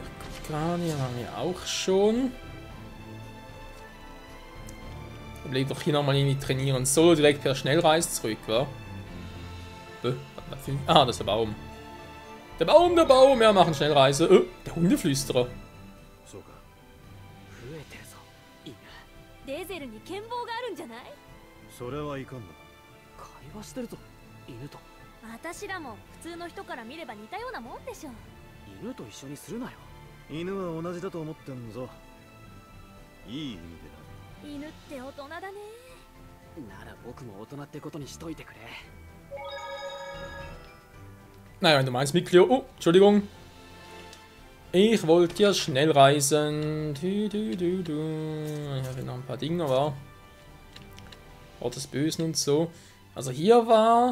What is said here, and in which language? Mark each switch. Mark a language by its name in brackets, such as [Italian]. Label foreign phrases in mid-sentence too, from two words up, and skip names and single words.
[German] Gerade haben wir auch schon. Überleg doch hier nochmal irgendwie trainieren. Solo direkt per Schnellreise zurück, wa? Ah, das ist der Baum. Der Baum, der Baum! Ja, machen Schnellreise. Der Hundeflüsterer. [Japanese] デゼルに剣謀があるんじゃない？それはいかんな。会話してるぞ、犬と。私らも普通の人から見れば似たようなもんでしょ。犬と一緒にするなよ。犬は同じだと思ってんぞ。いい意味でな。犬って大人だね。なら僕も大人ってことにしといてくれ。 [German] Naja, wenn du meinst, Miklio. Oh, Entschuldigung. Ich wollte ja schnell reisen. Ich habe noch ein paar Dinge, war. Ort des Bösen und so. Also hier war.